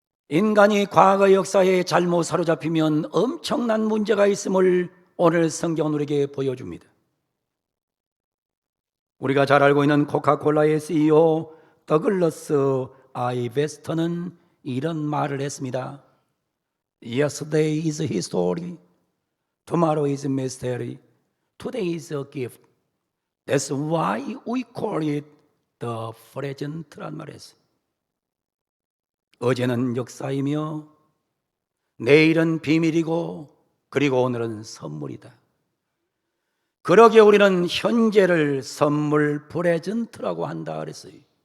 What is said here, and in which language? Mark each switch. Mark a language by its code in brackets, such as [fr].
[ko] 인간이 과거 역사에 잘못 사로잡히면 엄청난 문제가 있음을 오늘 성경은 우리에게 보여줍니다. 우리가 잘 알고 있는 코카콜라의 CEO 더글러스 아이 베스터는 이런 말을 했습니다. [en] Yesterday is history, tomorrow is mystery, today is a gift. That's why we call it the present란 [ko] 말이었어요. 어제는 역사이며 내일은 비밀이고 그리고 오늘은 선물이다. 그러기에 우리는 현재를 선물 프레젠트라고 한다 그랬어요.